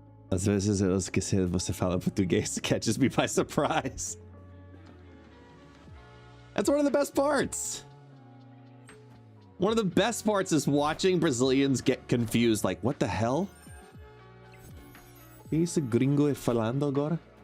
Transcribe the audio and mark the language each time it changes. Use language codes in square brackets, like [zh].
[pt] Às vezes eu esqueci que você fala português. [en] It catches me by surprise. That's one of the best parts. One of the best parts is watching Brazilians get confused. Like, what the hell? [pt] Que esse gringo é falando agora?